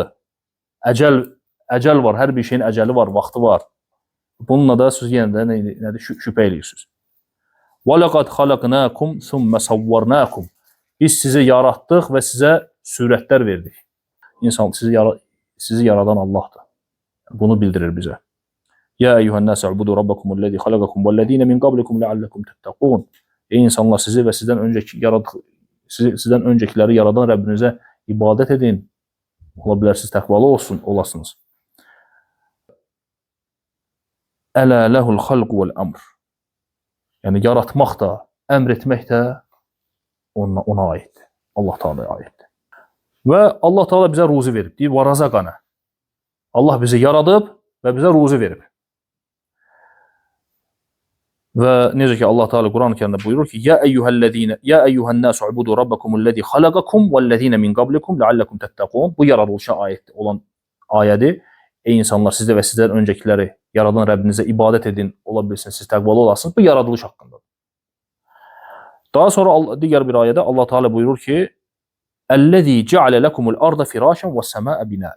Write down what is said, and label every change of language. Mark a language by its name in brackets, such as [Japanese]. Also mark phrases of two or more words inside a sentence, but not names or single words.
[Azerbaijani] Əcəl var, hər bir şeyin əcəli var, vaxtı var. Bununla da siz yenə də nədir? Şübhə edirsiniz. [Arabic] وَلَقَدْ خَلَقْنَاكُمْ ثُمَّ صَوَّرْنَاكُمْ. [Azerbaijani] Biz sizi yaratdıq və sizə surətlər verdik. İnsan sizi yaradan Allahdır. Bunu bildirir bizə. [Arabic] يَا أَيُّهَا النَّاسُ اعْبُدُوا رَبَّكُمُ الَّذِي خَلَقَكُمْ وَالَّذِينَ مِنْ قَبْلِكُمْ لَعَلَّكُمْ تَتَّقُونَ. [Azerbaijani] Ey insanlar, sizi və sizdən öncəkiləri yaradan Rəbbinizə ibadət edin. Ola bilər siz təqvalı olasınız. [Arabic] أَلَا لَهُ الْخَلْقُ وَالْأَمْرُ. [Azerbaijani] Yəni yaratmaq da, əmr etmək də ona aiddir. Allah Teala'ya aiddir. Və Allah Teala bizə ruzi verib. Deyir, və razaqana. Allah bizi yaradıb və bizə ruzi verib. Və necə ki Allah Teala Quran-ı Kərimdə buyurur ki: [Arabic] "يَا أَيُّهَا النَّاسُ اعْبُدُوا رَبَّكُمُ الَّذِي خَلَقَكُمْ وَالَّذِينَ مِنْ قَبْلِكُمْ لَعَلَّكُمْ تَتَّقُونَ." [Azerbaijani] Bu yaradılışa aid olan ayədir. Ey insanlar, sizdə və sizdən öncəkiləri yaradan Rəbbinizə ibadət edin, ola bilsin siz təqvalı olasınız. Bu yaradılış haqqındadır. Daha sonra digər bir ayədə Allah Teala buyurur ki: [Arabic] "الَّذِي جَعَلَ لَكُمُ الْأَرْضَ فِرَاشًا وَالسَّمَاءَ بِنَاءً."